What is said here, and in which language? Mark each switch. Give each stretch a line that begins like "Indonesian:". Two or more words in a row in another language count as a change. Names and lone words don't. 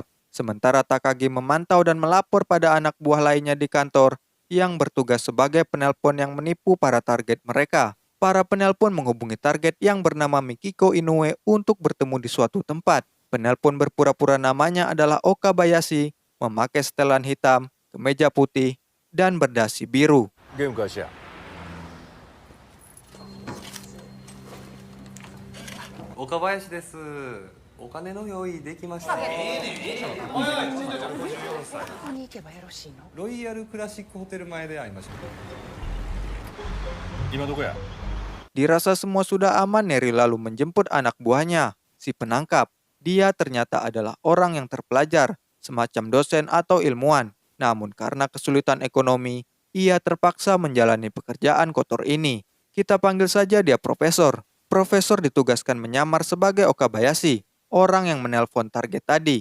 Indonesian: Sementara Takagi memantau dan melapor pada anak buah lainnya di kantor yang bertugas sebagai penelpon yang menipu para target mereka. Para penelpon menghubungi target yang bernama Mikiko Inoue untuk bertemu di suatu tempat. Penelpon berpura-pura namanya adalah Okabayashi, memakai setelan hitam, kemeja putih, dan berdasi biru.
Japanese: ゲーム開始や。岡林です。お金の用意できました。ここに行けばよろしいの？ロイヤルクラシックホテル前で会いましょう。今どこや？
Indonesian: Dirasa semua sudah aman, Neri lalu menjemput anak buahnya, si penangkap. Dia ternyata adalah orang yang terpelajar, semacam dosen atau ilmuwan. Namun karena kesulitan ekonomi, ia terpaksa menjalani pekerjaan kotor ini. Kita panggil saja dia profesor. Profesor ditugaskan menyamar sebagai Okabayashi, orang yang menelpon target tadi.